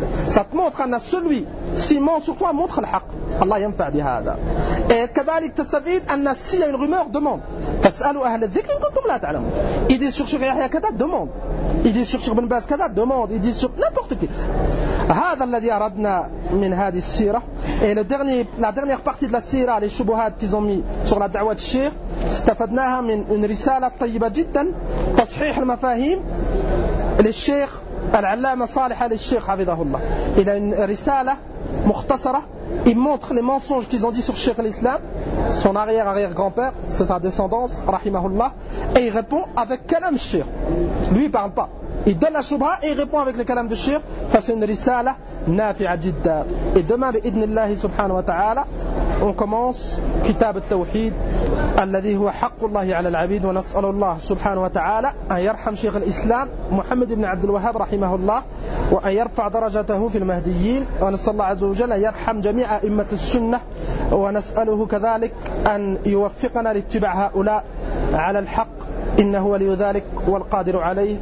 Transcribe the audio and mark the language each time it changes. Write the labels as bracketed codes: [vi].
[fr] Ça te montre que celui qui ment sur toi montre le haq. [ar] Allah yanfa' bi hada. [fr] Et [ar] كذلك تستفيد ان [fr] si une rumeur demande, [ar] fas'alu ahl adh-dhikr in kuntum la ta'lamun. [fr] Il dit sur Cheikh Yahya kada demande. Il dit sur Cheikh Ibn Baz kada demande. Il dit sur n'importe qui. [ar] هذا الذي أردنا من هذه السيرة. [fr] Et le dernier, la dernière partie de la sira, les shubuhat qu'ils ont mis sur la da'wah de Cheikh, [ar] استفدناها من [fr] une risala [ar] طيبة جدا تصحيح المفاهيم للشيخ العلامة صالح للشيخ حفظه الله. إلى رسالة مختصرة [fr] il montre les mensonges qu'ils ont dit sur Cheikh l'Islam, son arrière-arrière-grand-père, c'est sa descendance rahimahullah, et il répond avec [ar] كلام الشيخ. [fr] Lui il parle pas, il donne la shubha et il répond avec le كلام du Cheikh. C'est une risala [ar] نافعة جدا. [fr] Et demain [ar] بإذن الله سبحانه وتعالى [fr] on commence [ar] كتاب التوحيد الذي هو حق الله على العبيد, ونسأل الله سبحانه وتعالى أن يرحم شيخ الإسلام محمد بن عبد الوهاب رحمه الله وأن يرفع درجته في المهديين, ونسأل الله عز وجل أن يرحم جميع أئمة السنة, ونسأله كذلك أن يوفقنا لاتباع هؤلاء على الحق إنه ولي ذلك والقادر عليه.